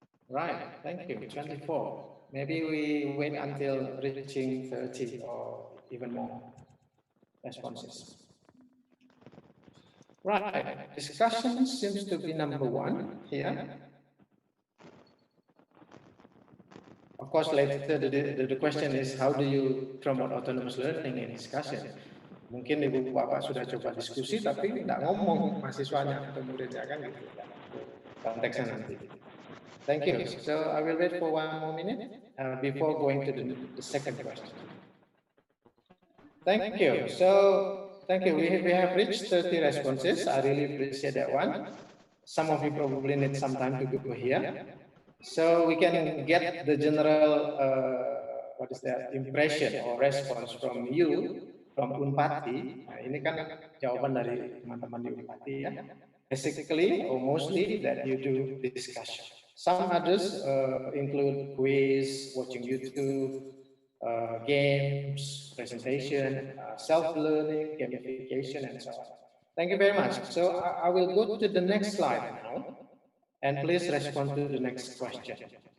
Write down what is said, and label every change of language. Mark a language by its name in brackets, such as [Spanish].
[English] Right, thank you, 24. Maybe we wait until reaching 30 or even more responses. Right, discussion seems to be number 1 here. Of course, later the question is, how do you promote autonomous learning in discussion? [Indonesian] Mungkin Ibu Bapak sudah coba diskusi, tapi nggak ngomong mahasiswanya atau muridnya kan gitu. Konteksnya nanti. [English] Thank you. So I will wait for 1 more minute before going to the second question. Thank you. So thank you. We have reached 30 responses. I really appreciate that one. Some of you probably need some time to go here. So we can get the general, what is that, impression or response from you, from Unpati. [Indonesian] Nah, ini kan jawaban dari teman-teman di Unpati ya. [English] Basically or mostly that you do discussion. Some others include quiz, watching YouTube, games, presentation, self-learning, gamification, and so on. Thank you very much. So I will go to the next slide now, and please respond to the next question.